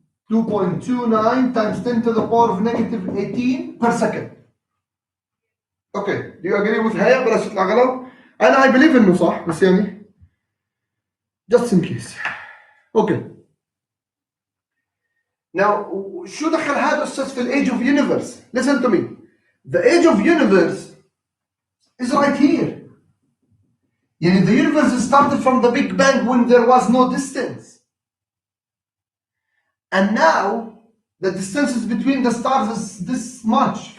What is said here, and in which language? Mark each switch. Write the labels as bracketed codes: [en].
[en] 2.29 times 10 to the power of negative 18 per second. Okay. Do you agree with [ar] هيا بلاش تطلع غلط؟ أنا [en] I believe [ar] إنه صح بس يعني [en] just in case. Okay. Now [ar] شو دخل هذا الأستاذ في [en] age of universe? Listen to me. The age of universe is right here. The universe started from the Big Bang when there was no distance. And now the distances between the stars is this much.